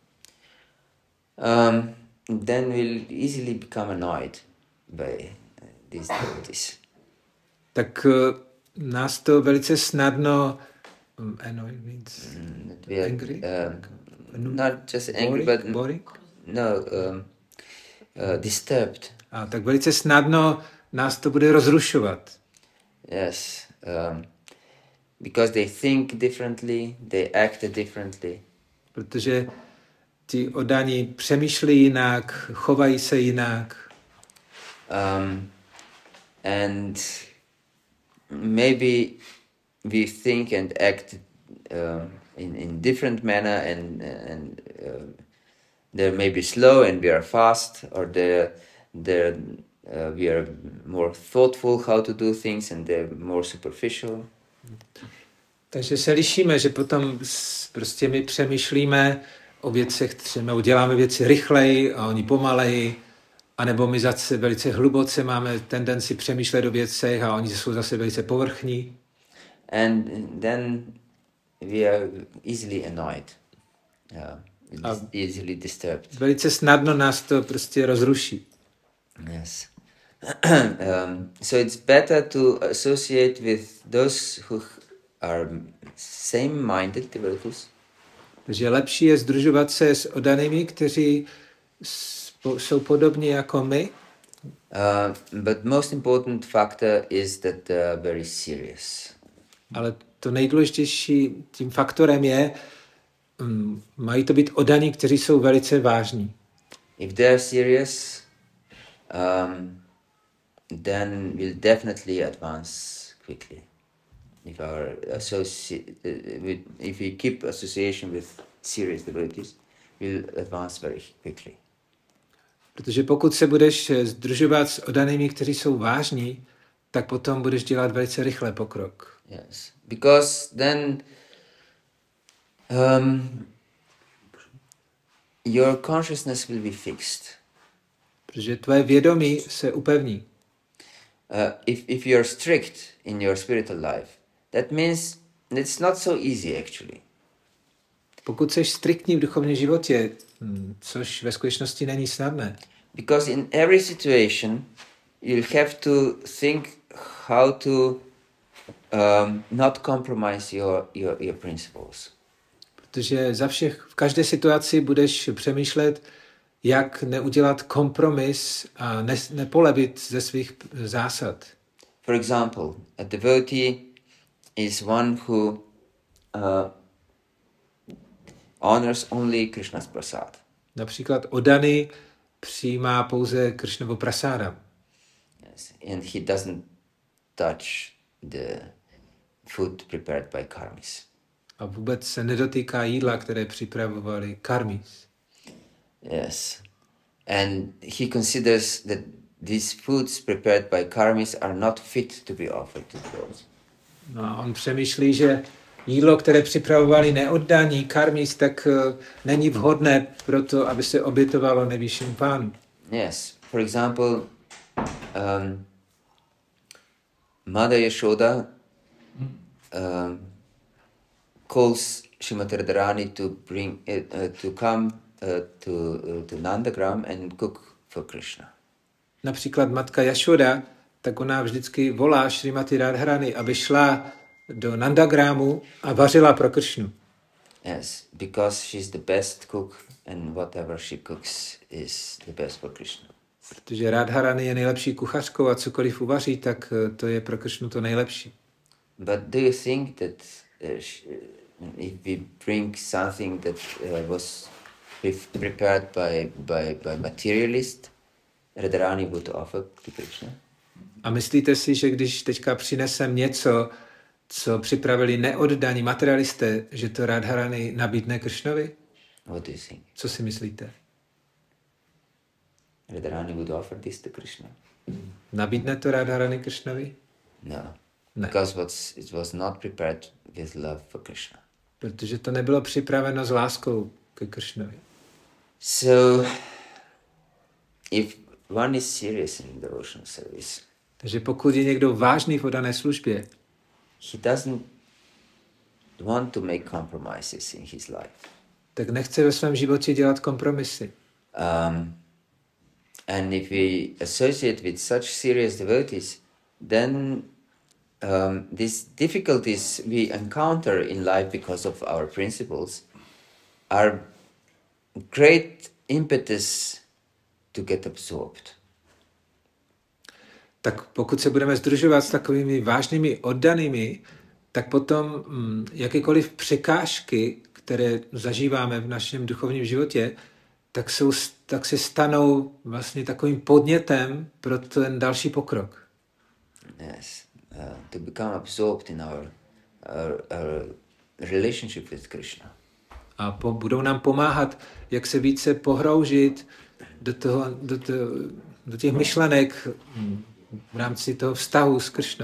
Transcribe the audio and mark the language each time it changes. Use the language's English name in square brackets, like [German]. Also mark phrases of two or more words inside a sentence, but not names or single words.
[English] then we'll easily become annoyed by these devotees. [Czech] Tak nás to velice snadno [English] annoy means angry? Not just angry, but boring? No, disturbed. [Czech] A tak velice snadno nás to bude rozrušovat. [English] Yes, because they think differently, they act differently. [Czech] Protože ti oddaní přemýšlí jinak, chovají se jinak. [English] And maybe we think and act in different manner, and they may be slow and we are fast, or we are more thoughtful how to do things and they're more superficial. [Czech] Takže se lišíme, že potom prostě my přemýšlíme o věcech, třeba uděláme věci rychleji a oni pomaleji, anebo my zase velice hluboce máme tendenci přemýšlet o věcech a oni jsou zase velice povrchní. [English] And then we are easily annoyed, easily disturbed. [Czech] Velice snadno nás to prostě rozruší. [English] Yes. So it's better to associate with those who are same-minded devotees. [Czech] Takže lepší je sdružovat se s oddanými, kteří jsou podobní jako my. [English] But most important factor is that they are very serious. [Czech] Ale to nejdůležitější tím faktorem je, mají to být oddaní, kteří jsou velice vážní. [English] If they are serious, then we'll definitely advance quickly. If we keep association with serious devotees, we'll advance very quickly. [Czech] Protože pokud se budeš sdružovat s oddanými, kteří jsou vážní, tak potom budeš dělat velice rychle pokrok. [English] Yes, because then your consciousness will be fixed. [Czech] Protože tvoje vědomí se upevní. [English] If you're strict in your spiritual life, that means it's not so easy actually. [Czech] Pokud jsi striktní v duchovním životě, což ve skutečnosti není snadné. [English] Because in every situation you'll have to think how to not compromise your principles. [Czech] Protože v každé situaci budeš přemýšlet, jak neudělat kompromis a nepolevit ze svých zásad. [English] For example, a devotee is one who honors only Krishna's prasad. [Czech] Například oddaný přijímá pouze Krišnovo prasáda. [English] Yes, and he doesn't touch the food prepared by karmis. [Czech] A vůbec se nedotýká jídla, které připravovali karmis. [English] Yes, and he considers that these foods prepared by karmis are not fit to be offered to the Lord. [Czech] No a on přemýšlí, že jídlo, které připravovali neoddaní karmis, tak není vhodné pro to, aby se obětovalo nejvyššímu pánu. [English] Yes, for example, Mother Yashoda calls Srimati Radharani to come to Nandagram and cook for Krishna. [Czech] Například matka Jašoda, tak ona vždycky volá Šrimati Radharani, aby šla do Nandagramu a vařila pro Krišnu. [English] Yes, because she's the best cook and whatever she cooks is the best for Krishna. [Czech] Protože Radharani je nejlepší kuchařkou a cokoliv uvaří, tak to je pro Krišnu to nejlepší. [English] But do you think that if we bring something that was prepared by materialist, Radharani would offer to Krishna? [Czech] A myslíte si, že když teďka přinesem něco, co připravili neoddaní materialisté, že to Radharani nabídne Krišnovi? [English] What do you think? [Czech] Co si myslíte? [English] Radharani would offer this to Krishna? [Czech] Nabídne to Radharani Krišnovi? [English] No. [Czech] Ne. [English] Because it was not prepared with love for Krishna. [Czech] Protože to nebylo připraveno s láskou ke Krišnovi. [English] So, if one is serious in devotional service, [Czech] Takže pokud je někdo vážný v oddané službě, [English] he doesn't want to make compromises in his life. [Czech] tak nechce ve svém životě dělat kompromisy. [English] And if we associate with such serious devotees, then these difficulties we encounter in life because of our principles are great impetus to get absorbed. [Czech] Tak pokud se budeme sdružovat s takovými vážnými oddanými, tak potom jakékoliv překážky, které zažíváme v našem duchovním životě, tak se stanou vlastně takovým podnětem pro ten další pokrok. [English] Yes, to become absorbed in our our relationship with Krishna. [Czech] A budou nám pomáhat, jak se více pohroužit do těch myšlenek v rámci toho vztahu s Krišnou.